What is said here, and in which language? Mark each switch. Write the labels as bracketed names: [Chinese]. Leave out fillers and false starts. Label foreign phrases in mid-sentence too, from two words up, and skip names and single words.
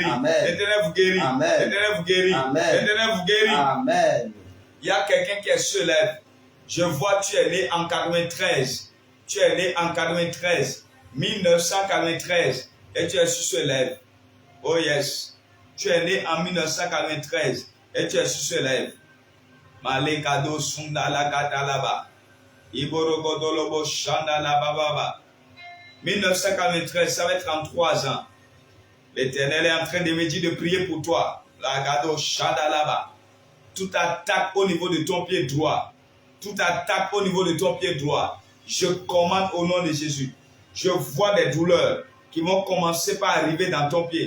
[French] L'Éternel vous guérit. L'Éternel vous guérit. L'Éternel vous guérit. Amen. Il y a quelqu'un qui se lève. Je vois, tu es né en 93. Tu es né en 93. 1993. Et tu es sur ce lève. [English] Oh yes. [French] Tu es né en 1993. Et tu es sur ce lève. Malekado sunda la katalaba. Iborogodolobo shanda la bababa. 1993, ça va être 33 ans. L'Éternel est en train de me dire de prier pour toi. La gado shanda là-bas. Toute attaque au niveau de ton pied droit. Toute attaque au niveau de ton pied droit. Je commande au nom de Jésus. Je vois des douleurs qui vont commencer par arriver dans ton pied.